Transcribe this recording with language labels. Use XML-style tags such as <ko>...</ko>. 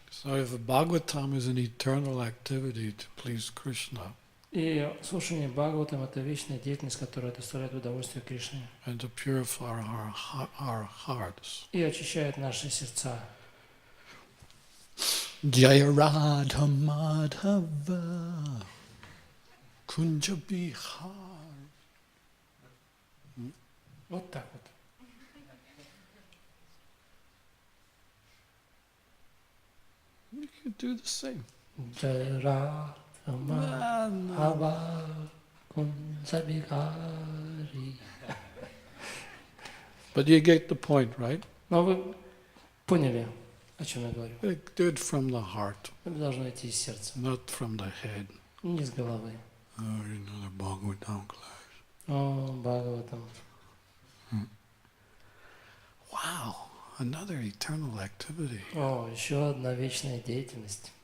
<en>So if the Bhagavatam is an eternal activity to please Krishna,</en> <ru>и слушание Бхагаватам – это вечная деятельность, которая доставляет удовольствие Кришне.</ru> <en>And to purify our hearts.</en> <ru>И очищает наши сердца.</ru> <bn>Jaya Radha Madhava Kunja Bihar.</bn> <ru>Вот так вот.</ru> <en>You can do the same.</en> <bn>Jaya Radha Madhava Kunja Bihari.</bn> <en>But you get the point, right?</en> <ru>Но вы поняли, о чем я говорю.</ru> <en>Do it from the heart.</en> <ru>Это должно идти из сердца.</ru> <en>Not from the head.</en> <ru>Не из головы.</ru> <en>Oh, another Bhagavatam class.</en> <ru>О, Бхагаватам.</ru> <en>Wow, another eternal activity.</en> <ru>О, еще одна вечная деятельность.</ru>